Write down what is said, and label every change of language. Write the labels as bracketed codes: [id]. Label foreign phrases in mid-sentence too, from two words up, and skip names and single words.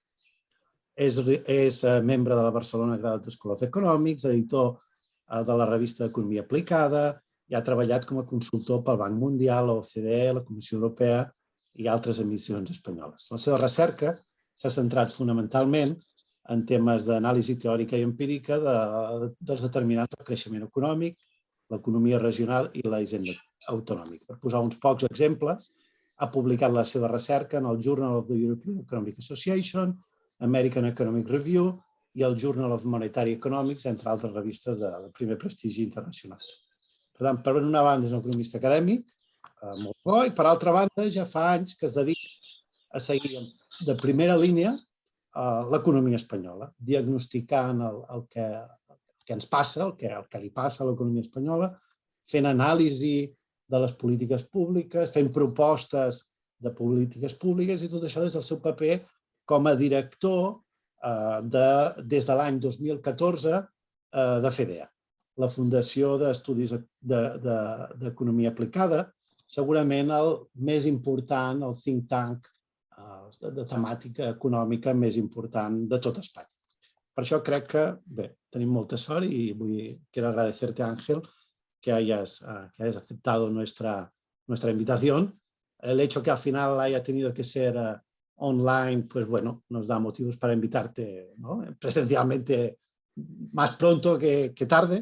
[ca] És membre de la Barcelona Graduate School of Economics, editor de la revista d'Economia Aplicada, i ha treballat com a consultor pel Banc Mundial, l'OCDE, la Comissió Europea i altres emissions espanyoles. La seva recerca s'ha centrat fonamentalment en temes d'anàlisi teòrica i empírica dels determinants del creixement econòmic, l'economia regional i la hisenda autonòmica. Per posar uns pocs exemples, ha publicat la seva recerca en el Journal of the European Economic Association, American Economic Review i el Journal of Monetary Economics, entre altres revistes de primer prestigi internacional. Per tant, per una banda és un economista acadèmic, molt bo, i per altra banda ja fa anys que es dedica a seguir de primera línia l'economia espanyola, diagnosticant el que ens passa, el que li passa a l'economia espanyola, fent anàlisi de les polítiques públiques, fent propostes de polítiques públiques i tot això des del seu paper com a director des de l'any 2014 de FEDEA, la Fundació d'Estudis d'Economia Aplicada, segurament el més important, el [en] think tank [ca] de temàtica econòmica més important de tot Espanya. Per això crec que, bé, tenim molta sort [es] y quiero agradecerte, Ángel, que hayas aceptado nuestra invitación. El hecho que al final haya tenido que ser online, pues bueno, nos da motivos para invitarte, ¿no?, presencialmente más pronto que tarde.